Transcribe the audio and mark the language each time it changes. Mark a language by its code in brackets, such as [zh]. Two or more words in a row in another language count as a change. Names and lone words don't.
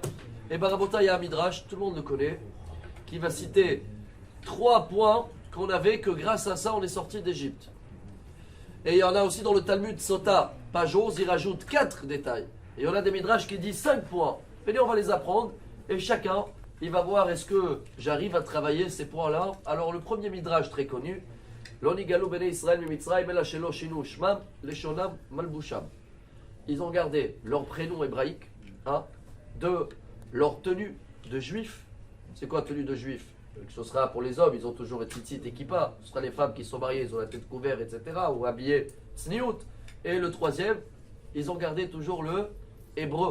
[fr] Et ben Rabotai, il y a un Midrash, tout le monde le connaît, qui va citer 3 points qu'on avait, que grâce à ça on est sorti d'Égypte. Et il y en a aussi dans le Talmud Sota, page 11, il rajoute 4 détails. Et il y en a des Midrash qui disent 5 points. Venez, on va les apprendre. Et chacun, il va voir est-ce que j'arrive à travailler ces points-là. Alors le premier Midrash très connu, [he] לא נגאלו בני ישראל ממצרים אלא שלא שינו שמם לשונם מלבושם. [fr] Ils ont gardé leur prénom hébraïque, de leur tenue de juif. C'est quoi tenue de juif? Ce sera pour les hommes, ils ont toujours tzitzit et kippa. Ce sera les femmes qui sont mariées, ils ont la tête couverte, etc. Ou habillées tsniout. Et le troisième, ils ont gardé toujours le hébreu.